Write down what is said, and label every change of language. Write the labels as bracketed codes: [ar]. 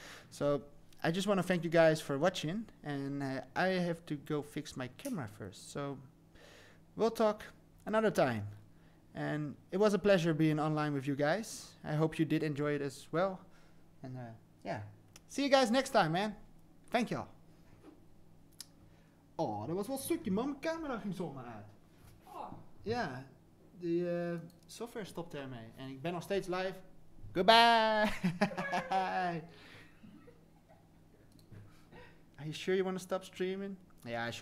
[en] So I just want to thank you guys for watching, and I have to go fix my camera first. So we'll talk another time. And it was a pleasure being online with you guys. I hope you did enjoy it as well. And yeah, see you guys next time, man. Thank y'all. [nl] Oh, dat was wel stukje, man. Mijn camera ging zomaar uit. Oh. Ja, de software stopte ermee. En ik ben nog steeds live. [en] Goodbye! Are you sure you want to stop streaming? Yeah, I should